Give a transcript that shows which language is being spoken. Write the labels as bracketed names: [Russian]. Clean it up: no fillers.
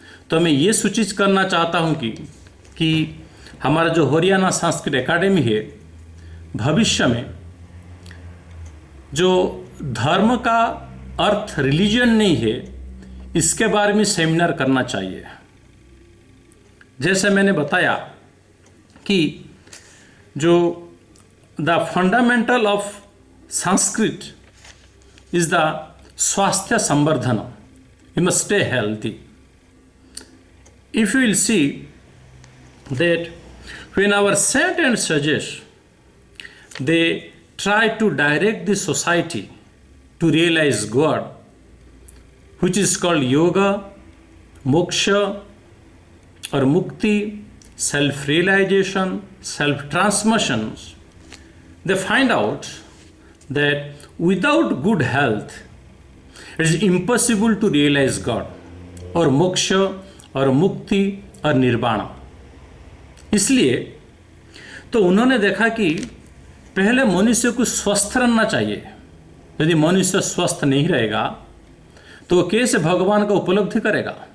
[Hindi] तो मैं ये सूचित करना चाहता हूँ कि हमारा जो हरियाणा संस्कृत एकेडमी है, भविष्य में जो धर्म का अर्थ रिलीजन नहीं है, इसके बारे में सेमिनार करना चाहिए। जैसे मैंने बताया कि जो [English] the fundamental of Sanskrit is the [Hindi] स्वास्थ्य संवर्धन, [English] You must stay healthy. If you will see that when our saint and sages, they try to direct the society to realize God, which is called yoga, moksha or mukti, self-realization, self-transmissions, they find out that without good health, it is impossible to realize God. [Hindi] और मोक्ष और मुक्ति और निर्वाण। इसलिए तो उन्होंने देखा कि पहले मनुष्य को स्वस्थ रहना चाहिए। यदि मनुष्य स्वस्थ नहीं रहेगा तो कैसे भगवान का उपलब्धि करेगा।